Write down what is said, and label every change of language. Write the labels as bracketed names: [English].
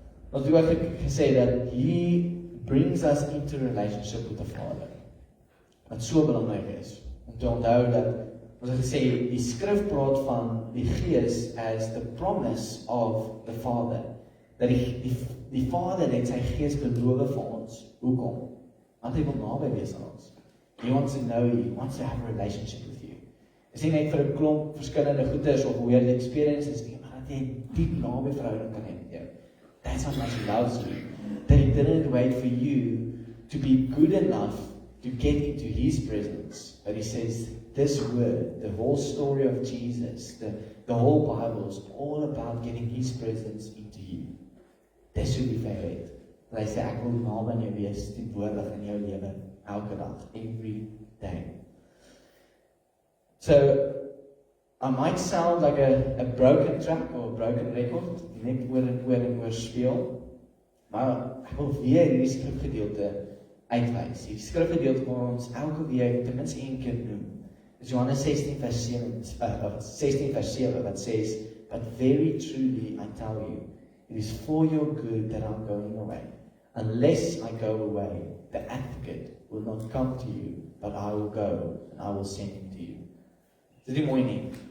[Afrikaans] Ons het ook gesê dat [English] he brings us into relationship with the Father, [Afrikaans] wat so belangrik is, om te onthou dat, ons het gesê, die skrif praat van die Gees [English] as the promise of the Father, [Afrikaans] dat die Vader het sy Gees beloof vir ons. Hoekom? Want hy wil naby wees aan ons. [English] He wants to know you, he wants to have a relationship with you. [Afrikaans] Is nie net vir 'n klomp verskillende goeders of weird experiences nie, maar dat jy 'n diep naby verhouding kan hê met jou. [English] That's how much he loves you. That he didn't wait for you to be good enough to get into his presence. But he says, this word, the whole story of Jesus, the whole Bible is all about getting his presence into you. [Afrikaans] Dis hoe die Vader het. Hy sê, ek wil naby aan jou wees, teenwoordig in jou lewe, elke dag, [English] every day. So, I might sound like a broken track or a broken record, [Afrikaans] net oor speel, maar ek wil weer hierdie skrifgedeelte uitwys. Die skrifgedeelte waar ons elke week ten minste een keer noem. Is Johannes 16 vers 7 wat [English] says, but very truly I tell you, it is for your good that I'm going away. Unless I go away, the advocate will not come to you, but I will go and I will send him to you. [Afrikaans] Dis nie mooi nie.